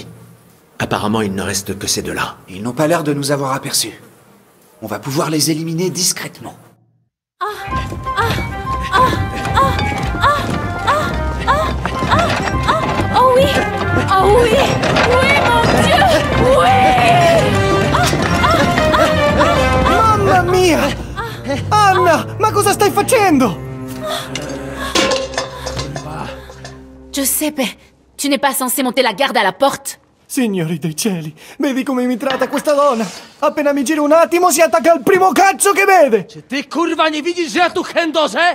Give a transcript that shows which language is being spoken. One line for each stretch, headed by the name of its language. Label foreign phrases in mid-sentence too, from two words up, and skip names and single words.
French: Apparemment, il ne reste que ces deux-là. Ils n'ont pas l'air de nous avoir aperçus. On va pouvoir les éliminer discrètement. Oh oui! Oh oui! Oui, mon Dieu!
Italian: Mamma mia! Anna, ma cosa stai facendo? Giuseppe,
French: tu n'es pas censé monter la garde à la porte?
Italian: Signori dei cieli, vedi come mi tratta questa donna? Appena mi giro un attimo si attacca al primo cazzo che vede!
Polish: Czy ty, kurwa, nie widzisz, że ja tu chędożę?